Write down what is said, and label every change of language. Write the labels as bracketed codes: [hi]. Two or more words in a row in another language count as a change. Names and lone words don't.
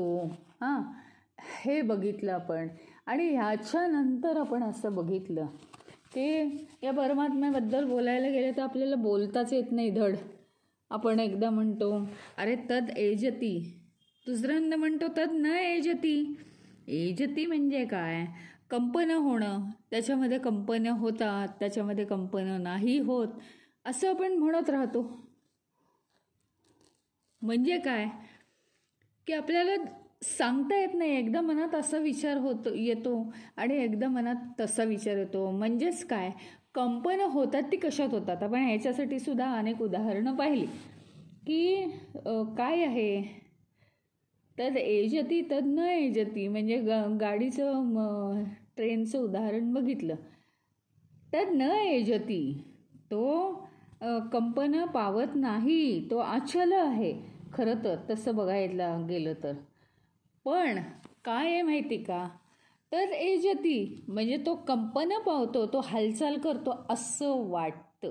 [mr] हां, हे बघितलं आपण. आणि ह्याच्यानंतर आपण असं बघितलं की या परमात्म्याबद्दल बोलायला गेलं तर आपल्याला बोलताच येत नाही धड. आपण एकदा म्हणतो अरे [sa] तद एजती, [mr] दुसऱ्यांदा म्हणतो [sa] तद न एजती. [mr] एजती म्हणजे काय, कंपनं होणं, त्याच्यामध्ये कंपनं होतात, त्याच्यामध्ये कंपनं नाही होत, असं आपण म्हणत राहतो. म्हणजे काय की आपल्याला सांगता येत नाही. एकदा मनात असा विचार येतो आणि एकदा मनात तसा विचार येतो. म्हणजेच काय, कंपनं होतात ती कशात होतात. आपण ह्याच्यासाठी सुद्धा अनेक उदाहरणं पाहिली की काय आहे, [sa] तद एजती तद न एजती. [mr] म्हणजे गाडीचं ट्रेनचं उदाहरण बघितलं. [sa] तद न एजती, [mr] तो कंपनं पावत नाही, तो अचल आहे खरं तर तसं बघायला गेलं तर. पण काय आहे माहिती का, तर एजती म्हणजे तो कंपनं पावतो, तो हालचाल करतो असं वाटतं.